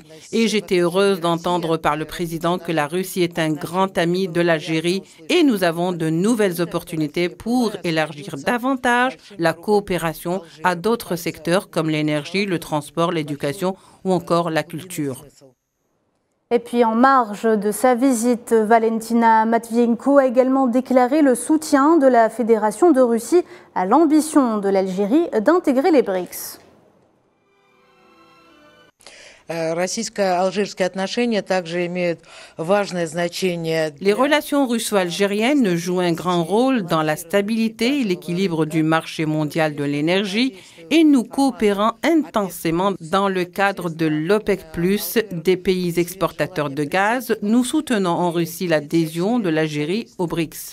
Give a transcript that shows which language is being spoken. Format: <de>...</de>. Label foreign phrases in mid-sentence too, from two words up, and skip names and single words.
<fr>Et j'étais heureuse d'entendre par le président que la Russie est un grand ami de l'Algérie et nous avons de nouvelles opportunités pour élargir davantage la coopération à d'autres secteurs comme l'énergie, le transport, l'éducation ou encore la culture. Et puis en marge de sa visite, Valentina Matvienko a également déclaré le soutien de la Fédération de Russie à l'ambition de l'Algérie d'intégrer les BRICS.</fr> <ru>Российско-алжирские отношения также имеют важное значение.</ru> <fr>Les relations russo-algériennes jouent un grand rôle dans la stabilité et l'équilibre du marché mondial de l'énergie et nous coopérons intensément dans le cadre de l'OPEC+, des pays exportateurs de gaz. Nous soutenons en Russie l'adhésion de l'Algérie au BRICS.</fr>